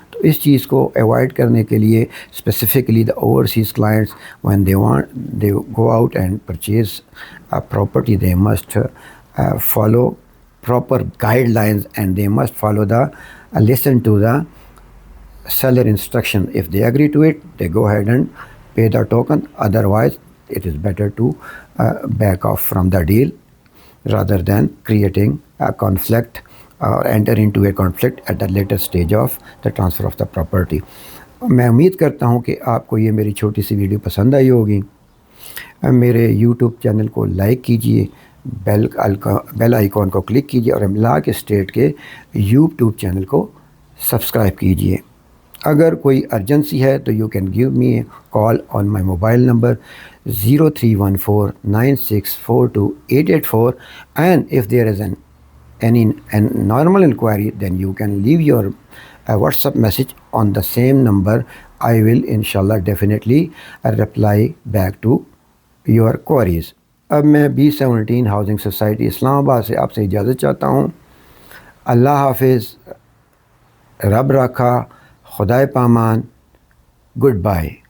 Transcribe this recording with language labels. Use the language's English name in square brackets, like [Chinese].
[Urdu] تو اس چیز کو ایوائڈ کرنے کے لیے [English] Specifically the overseas clients when they go out and purchase property they must follow proper guidelines and they must follow listen to the seller instruction. If they agree to it, they go ahead and pay the token. Otherwise, it is better to back off from the deal rather than creating a conflict or enter into a conflict at the later stage of the transfer of the property. [Urdu] میں امید کرتا ہوں کہ آپ کو یہ میری چھوٹی سی ویڈیو پسند آئی ہوگی. میرے یوٹیوب چینل کو لائک کیجئے، بیل آئیکن کو کلک کیجئے اور املاک اسٹیٹ کے یوٹیوب چینل کو سبسکرائب کیجئے. اگر کوئی ارجنسی ہے تو [English] You can give me a call on my mobile number 0314964288 and if there is any normal inquiry then you can leave your WhatsApp message on the same number. I will inshallah definitely reply back to your queries. [Urdu] اب میں B17 housing society اسلام آباد سے آپ سے اجازت چاہتا ہوں. اللہ حافظ، رب رکھا، خدائے پامان، [English] Good bye.